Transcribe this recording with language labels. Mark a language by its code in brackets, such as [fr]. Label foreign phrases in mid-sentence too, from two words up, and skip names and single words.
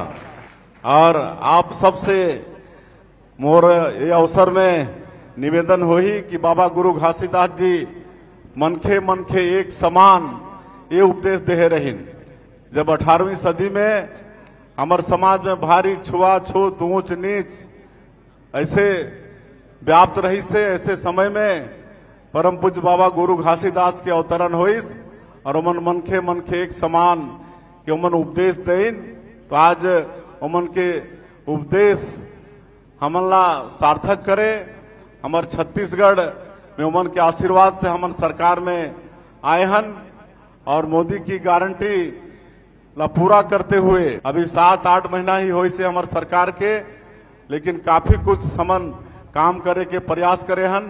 [hne] और आप सबसे मोर ये अवसर में निवेदन होही कि बाबा गुरु घासीदास जी मनखे मनखे एक समान ये उपदेश दे रहीन। जब 18वीं सदी में हमारे समाज में भारी छुआछूत ऊंच नीच ऐसे व्याप्त रही से, ऐसे समय में परम पूज्य बाबा गुरु घासीदास के अवतरण होइस और उमन मनखे मनखे एक समान के उमन उपदेश देन। तो आज उमन के उपदेश हमन ला सार्थक करे। हमारे छत्तीसगढ़ में उमन के आशीर्वाद से हमन सरकार में आए हन और मोदी की गारंटी ला पूरा करते हुए अभी 7-8 महीना ही हुई से हमारे सरकार के, लेकिन काफी कुछ हमन काम करे के प्रयास करे हन।